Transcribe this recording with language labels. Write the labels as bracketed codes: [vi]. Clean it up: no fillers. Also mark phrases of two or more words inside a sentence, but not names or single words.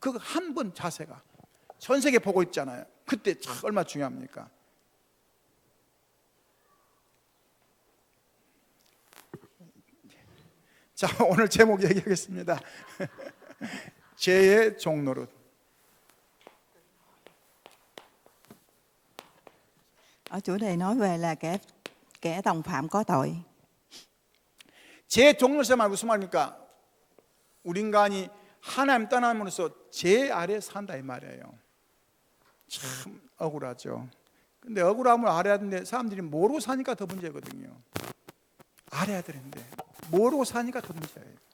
[ko] 그 한 번 자세가 전 세계 보고 있잖아요. 그때 참 얼마나 중요합니까? 자, 오늘 제목 얘기하겠습니다. 죄의 종노릇. [vi] Ở chủ đề nói về là kẻ đồng phạm có tội. [ko] 죄의 종노릇이 말 무슨 말입니까? 우리 인간이 하나님 떠남으로써 죄 아래 산다 이 말이에요. 참 억울하죠. 근데 억울함을 알아야 되는데 사람들이 모르고 사니까 더 문제거든요. 알아야 되는데 모르고 사니까 더 문제예요.